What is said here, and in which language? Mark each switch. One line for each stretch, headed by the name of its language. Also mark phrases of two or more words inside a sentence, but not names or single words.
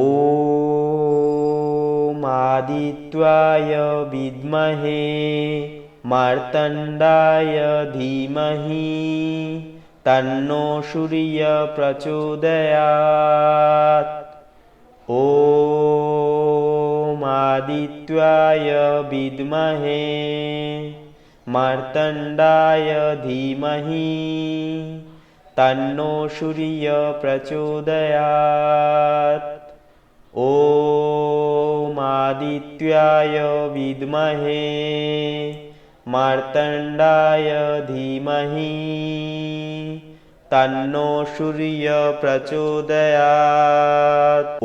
Sanskrit: ওম আদিত্যায় বিদ্মহে মার্তণ্ডায় ধীমহি তন্নো সূর্য প্রচোদয়াৎ। ওম আদিত্যায় বিদ্মহে মার্তণ্ডায় ধীমহি তন্নো সূর্য প্রচোদয়াৎ। ওম आदित्याय विद्महे मार्तण्डाय धीमहि तन्नो सूर्य प्रचोदयात्।